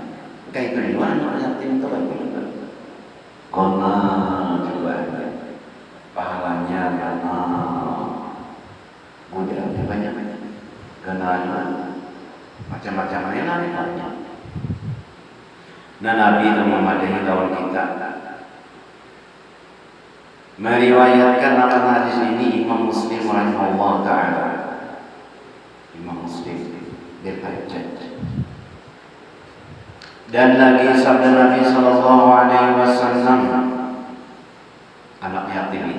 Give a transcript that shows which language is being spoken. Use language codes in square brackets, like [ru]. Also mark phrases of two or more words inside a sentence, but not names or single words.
[bjn] Kayak kedua anak yatim itu kan kona cobaannya, pahalanya banyak, godaannya banyak, ganalnya macam-macam banyak. Nah Nabi itu memadahi lawan kita. [id] Meriwayatkan akan hadis ini Imam Muslim [ar] رحمه الله تعالى. [id] Imam Muslim berhajat. Dan lagi sabda Nabi [ar] صلى الله عليه وسلم, [id] anak yatim